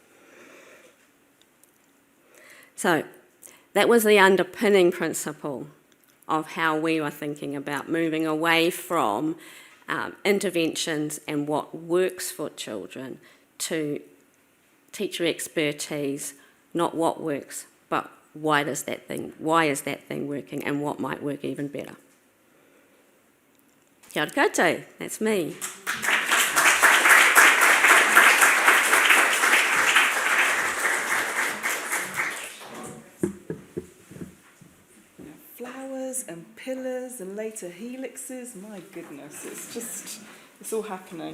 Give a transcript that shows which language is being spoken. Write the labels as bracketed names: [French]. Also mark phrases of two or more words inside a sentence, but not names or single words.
[English] So that was the underpinning principle of how we were thinking about moving away from interventions and what works for children to teacher expertise, not what works, but why is that thing working, and what might work even better. [Māori] Kia ora koutou, [English] that's me. Flowers and pillars and later helixes, my goodness, it's all happening.